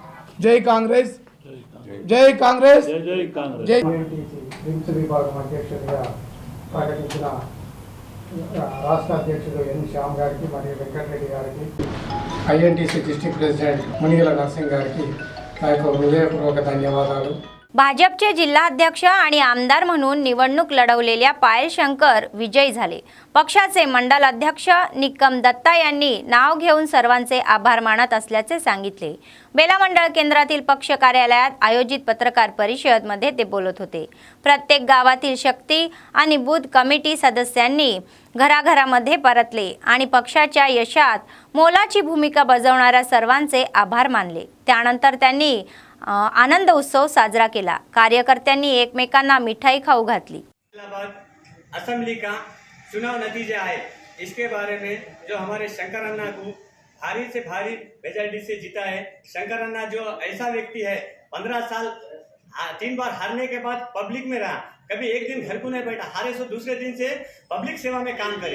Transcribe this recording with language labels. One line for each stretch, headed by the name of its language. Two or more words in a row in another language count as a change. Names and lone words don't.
Telugu: జై కాంగ్రెస్, జై కాంగ్రెస్, జై రిమ్స్ విభాగం అధ్యక్షుడిగా ప్రకటించిన రాష్ట్ర అధ్యక్షుడు ఎన్ శ్యామ్ గారికి మరియు వెంకటరెడ్డి గారికి, ఐఎన్టీసీ డిస్ట్రిక్ట్ ప్రెసిడెంట్ మునిగల నరసింగ్ గారికి నా యొక్క హృదయపూర్వక ధన్యవాదాలు.
Marathi: भाजपचे जिल्हाध्यक्ष आणि आमदार म्हणून निवडणूक लढवलेल्या पायल शंकर विजयी झाले. पक्षाचे मंडल अध्यक्ष निकम दत्ता यांनी नाव घेऊन सर्वांचे आभार मानत असल्याचे सांगितले. बेला मंडळ केंद्रातील पक्ष कार्यालयात आयोजित पत्रकार परिषदेमध्ये ते बोलत होते. प्रत्येक गावातील शक्ती आणि बूथ कमिटी सदस्यांनी घराघरामध्ये परतले आणि पक्षाच्या यशात मोलाची भूमिका बजावणाऱ्या सर्वांचे आभार मानले. त्यानंतर त्यांनी आनंद उत्सव साजरा केला. कार्यकर्त्यांनी एकमेकांना मिठाई खाऊ घातली.
Hindi: असेंबली का चुनाव नतीजा है, इसके बारे में जो हमारे शंकर अन्ना को भारी से भारी मेजॉरिटी से जीता है. शंकर अन्ना जो ऐसा व्यक्ति है 15 साल 3 बार हारने के बाद पब्लिक में रहा, कभी एक दिन घर को नहीं बैठा, हारे सो दूसरे दिन से पब्लिक सेवा में काम करे.